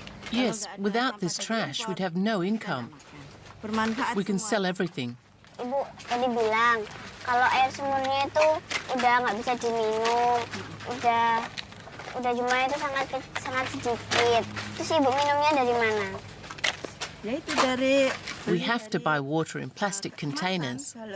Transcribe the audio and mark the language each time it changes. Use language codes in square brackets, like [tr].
[en] Yes, without this trash, we'd have no income. We can sell everything. [id] Ibu tadi bilang kalau air sumurnya itu udah nggak bisa diminum, udah jumlahnya itu sangat sedikit. Terus Ibu minumnya dari mana? Ya itu dari. [en] We have to buy water in plastic containers.